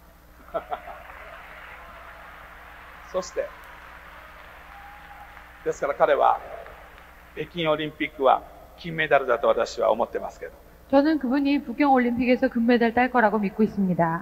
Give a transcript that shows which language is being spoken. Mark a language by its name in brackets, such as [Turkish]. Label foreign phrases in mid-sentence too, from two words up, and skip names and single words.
[Japanese] そしてですから彼は北京オリンピックは金メダルだと私は思ってますけど [Korean] 저는 그분이 북경올림픽에서 금메달 딸 거라고 믿고 있습니다.